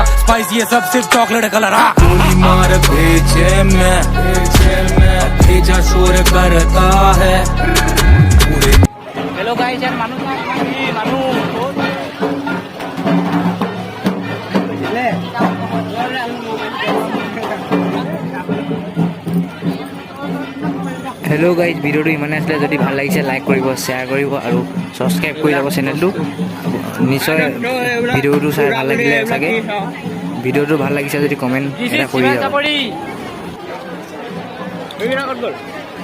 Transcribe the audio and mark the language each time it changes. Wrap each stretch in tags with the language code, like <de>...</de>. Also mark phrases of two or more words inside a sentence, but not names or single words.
<hi>स्पाइस ये सब सिर्फ चॉकलेट कलर। गोली मार भेजे में भेजा शोर करता है पूरे।</hi> <en>hello guys, यार मानू hello guys,</en> <as>ভিডিওটো ইমানে আছিলে। যদি ভাল লাগিছে লাইক কৰিব, শ্বেয়াৰ কৰিব আৰু সাবস্ক্ৰাইব কৰি যাব চেনেলটো। নিশ্চয় ভিডিওটো চাই ভাল লাগিলে চাগে। ভিডিওটো ভাল লাগিছে যদি কমেণ্ট এটা কৰি যাব।</as>